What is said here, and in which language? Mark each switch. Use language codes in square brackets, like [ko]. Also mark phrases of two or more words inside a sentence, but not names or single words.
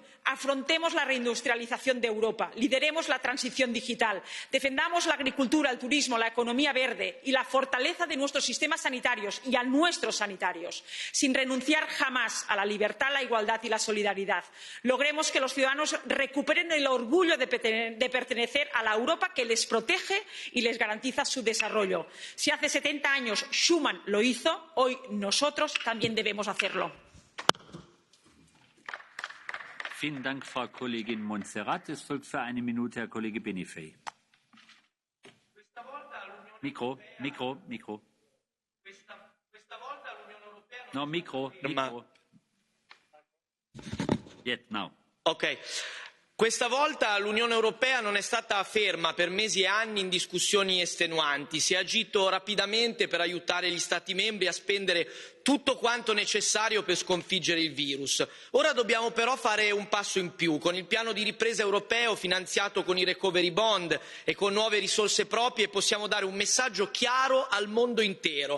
[es] Afrontemos la reindustrialización de Europa, lideremos la transición digital, defendamos la agricultura, el turismo, la economía verde y la fortaleza de nuestros sistemas sanitarios y a nuestros sanitarios, sin renunciar jamás a la libertad, la igualdad y la solidaridad. Logremos que los ciudadanos recuperen el orgullo de pertenecer a la Europa que les protege y les garantiza su desarrollo. Si hace 70 años Schuman lo hizo, hoy nosotros también debemos hacerlo. [de] Vielen Dank, Frau Kollegin Montserrat. Es folgt für eine Minute Herr Kollege Benifei. Mikro. No, mikro. Yet, now. Ok. [it] Questa volta l'Unione Europea non è stata ferma per mesi e anni in discussioni estenuanti, si è agito rapidamente per aiutare gli Stati membri a spendere tutto quanto necessario per sconfiggere il virus. Ora dobbiamo però fare un passo in più. Con il piano di ripresa europeo finanziato con i [en] recovery bond [it] e con nuove risorse proprie possiamo dare un messaggio chiaro al mondo intero.